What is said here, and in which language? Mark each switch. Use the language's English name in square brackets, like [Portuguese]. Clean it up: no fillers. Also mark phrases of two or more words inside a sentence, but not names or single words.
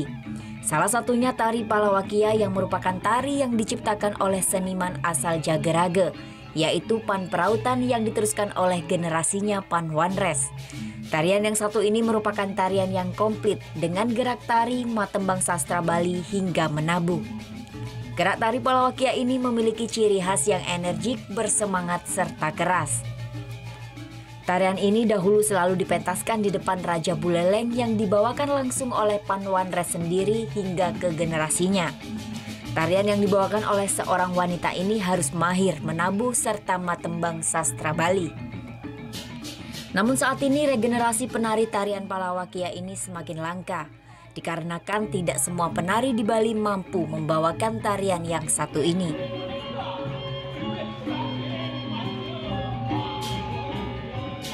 [Indonesian] Salah satunya tari Palawakia yang merupakan tari yang diciptakan oleh seniman asal Jagerage, yaitu Pan Perautan yang diteruskan oleh generasinya Pan Wanres. Tarian yang satu ini merupakan tarian yang komplit dengan gerak tari, matembang sastra Bali hingga menabuh. Gerak tari Palawakia ini memiliki ciri khas yang energik, bersemangat, serta keras. Tarian ini dahulu selalu dipentaskan di depan Raja Buleleng yang dibawakan langsung oleh Pan Wanres sendiri hingga ke generasinya. Tarian yang dibawakan oleh seorang wanita ini harus mahir menabuh serta matembang sastra Bali. Namun saat ini regenerasi penari tarian Palawakia ini semakin langka. Dikarenakan tidak semua penari di Bali mampu membawakan tarian yang satu ini.